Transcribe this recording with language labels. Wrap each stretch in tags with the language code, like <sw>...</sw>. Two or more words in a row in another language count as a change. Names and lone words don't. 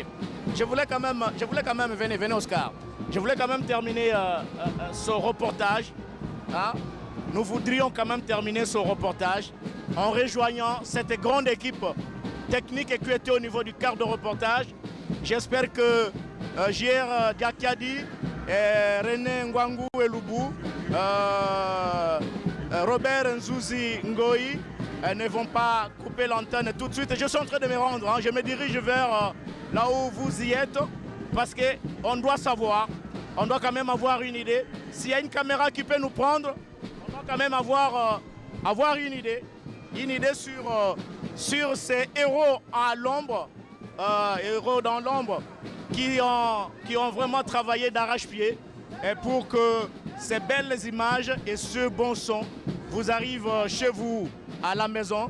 <fr>Je voulais quand même, venez Oscar. Je voulais quand même terminer ce reportage. Hein? Nous voudrions quand même terminer ce reportage en rejoignant cette grande équipe technique qui était au niveau du quart de reportage. J'espère que J.R. Diakadi, René Ngwangu Elubu, Robert Nzouzi Ngoï ne vont pas couper l'antenne tout de suite. Je suis en train de me rendre, hein. Je me dirige vers là où vous y êtes parce qu'on doit savoir, on doit quand même avoir une idée. S'il y a une caméra qui peut nous prendre, on doit quand même avoir une idée sur ces héros à l'ombre, héros dans l'ombre, qui ont vraiment travaillé d'arrache-pied pour que ces belles images et ce bon son vous arrivent chez vous à la maison.</fr>